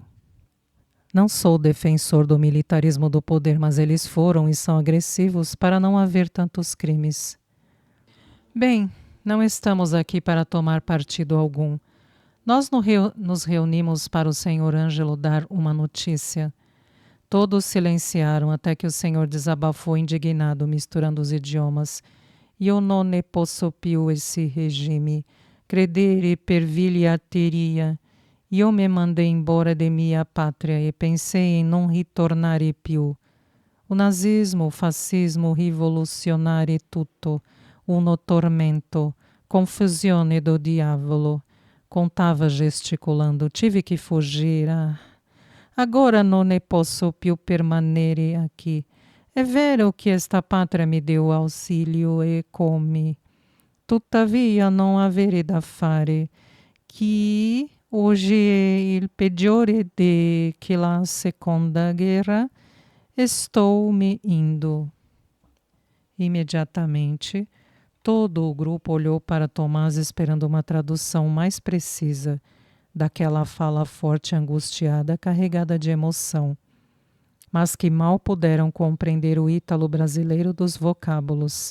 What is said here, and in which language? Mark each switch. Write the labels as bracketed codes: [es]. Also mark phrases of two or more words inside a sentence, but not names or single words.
[pt] Não sou defensor do militarismo do poder, mas eles foram e são agressivos para não haver tantos crimes. Bem, não estamos aqui para tomar partido algum. Nós nos reunimos para o Senhor Ângelo dar uma notícia. Todos silenciaram até que o Senhor desabafou indignado, misturando os idiomas. [it] Io non ne posso più esse regime. Credere per vigliatteria. [pt] Io me mandei embora de minha pátria e pensei em [it] non ritornare più. [pt] O nazismo, o fascismo rivoluzionário [it] tutto, uno tormento, confusione do diavolo. [pt] Contava gesticulando, tive que fugir. [it] Agora non ne posso più permanere aqui. È vero che [pt] esta pátria me deu auxilio [it] e come. Tuttavia non avere da fare, [pt] que hoje [it] è il peggiore de que la seconda guerra. [pt] Estou me indo. Imediatamente, todo o grupo olhou para Tomás esperando uma tradução mais precisa daquela fala forte e angustiada, carregada de emoção, mas que mal puderam compreender o ítalo brasileiro dos vocábulos.